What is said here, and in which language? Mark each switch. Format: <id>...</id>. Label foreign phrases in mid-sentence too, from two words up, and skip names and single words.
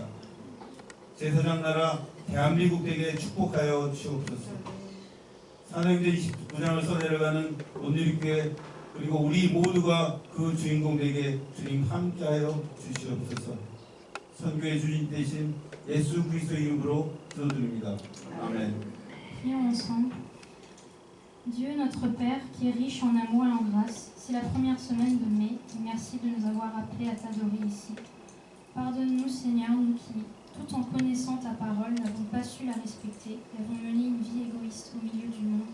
<ko>제사장 나라 대한민국 되게 축복하여 주옵소서. 사도행전 29장을 써내려가는 온누리교회 그리고 우리 모두가 그 주인공 되게 주님 함께하여 주시옵소서. 선교의 주님 대신 예수 그리스도 이름으로 기도드립니다. 아멘.</ko> <fr>Prions ensemble. Dieu notre Père qui est riche en amour et en grâce, c'est la première semaine de mai et merci de nous avoir appelés à t'adorer ici. Pardonne-nous Seigneur, nous qui, tout en connaissant ta parole, n'avons pas su la respecter et avons mené une vie égoïste au milieu du monde.</fr>